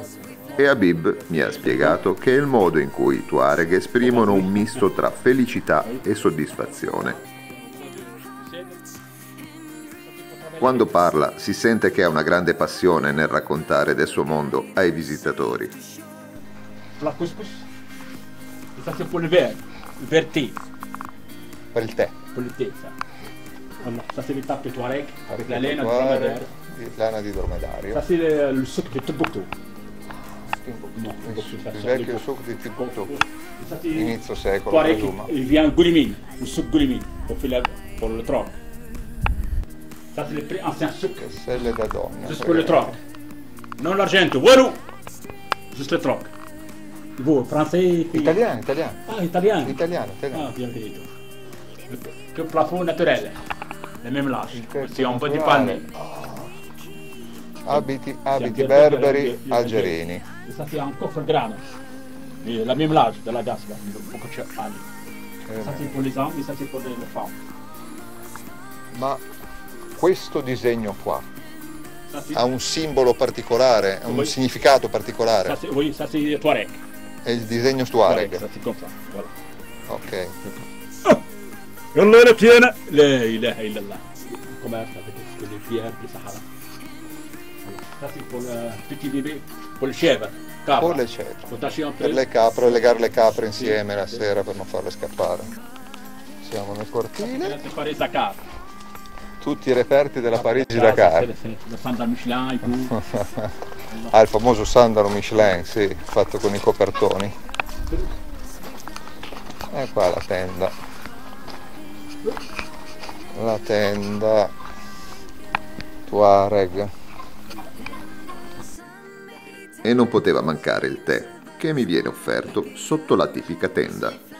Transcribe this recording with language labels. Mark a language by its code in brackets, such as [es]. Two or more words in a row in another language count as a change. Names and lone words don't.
[it] E Habib mi ha spiegato che è il modo in cui i Tuareg esprimono un misto tra felicità e soddisfazione. Quando parla si sente che ha una grande passione nel raccontare del suo mondo ai visitatori. [fr] La couscous, ça c'est pour le thé, [it] Per il tè. [fr] pour le thé ça. Voilà, ça c'est les tapes Touareg avec la laine du Tuareg, dromadaire. [it] lana di dromedario. [fr] Ça c'est le souk de Tombouctou. Non, [it] Il vecchio souk di Timbuktu. [fr] Ça c'est [it] Inizio secolo, [fr] Touareg, [it] presumo. [fr] il vient Goulimine, le souk Goulimine, pour le troc. Ça c'est le plus ancien souk, [it] Selle da donna. [fr] juste pour le troc. Non l'argento, voilà, juste le troc. Vous, français, [it] Italiano. [fr] Ah, italien. [it] Italiano. Ah, bien venuto. [fr] Que plafond naturel, le même large. [it] tetto [fr] C'est un peu di [it] naturale. palme. Abiti berberi algerini. [fr] Ça c'est un coffre grano. Et la même large de la Gasba, beaucoup de anni. Ça c'est pour les hommes et ça c'est pour les femmes. [it] Ma questo disegno qua [fr] Ça c'est, [it] ha un simbolo particolare, ha un significato particolare. [fr] oui, ça c'est Touareg. [it] È il disegno [fr] Ça [it] Tuareg. [fr] c'est comme ça, voilà. Ok. [it] E allora tiene, [ar] لا إله إلا الله. [fr] Come le pierres du Sahara. Ça c'est pour le petit bébé, pour le chèvre. [it] Capra. Con le cetre. [fr] Attention, [it] Per le capre, legare le capre insieme la sera per non farle scappare. Siamo nel cortile. [fr] C'est Paris Dakar. [it] Tutti i reperti della Parigi-Dakar. [fr] Le sandal Michelin et tout. [it] Ah, il famoso sandalo Michelin, sì, fatto con i copertoni. E qua la tenda. La tenda Tuareg. E non poteva mancare il tè, che mi viene offerto sotto la tipica tenda.